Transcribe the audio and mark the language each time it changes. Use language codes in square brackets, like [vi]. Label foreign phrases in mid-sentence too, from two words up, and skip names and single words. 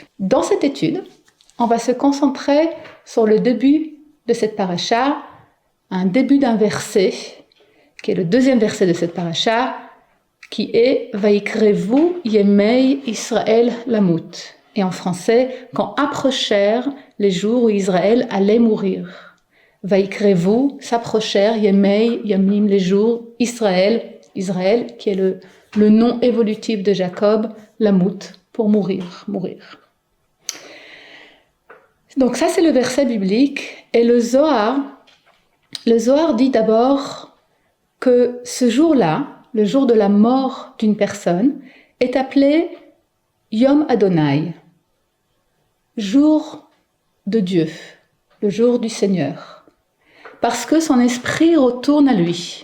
[fr] Dans cette étude, on va se concentrer sur le début de cette paracha, un début d'un verset, qui est le 2e verset de cette paracha, qui est « [he] ויקרבו ימי ישראל למות [fr] » et en français « Quand approchèrent les jours où Israël allait mourir ». Vaikrevu, s'approchèrent, [he] ימי ימים, [fr] les jours, Israël qui est le nom évolutif de Jacob, lamut, pour mourir. Donc ça c'est le verset biblique, et le Zohar dit d'abord que ce jour-là, le jour de la mort d'une personne, est appelé [he] יום אדני, [fr] jour de Dieu, le jour du Seigneur, parce que son esprit retourne à lui.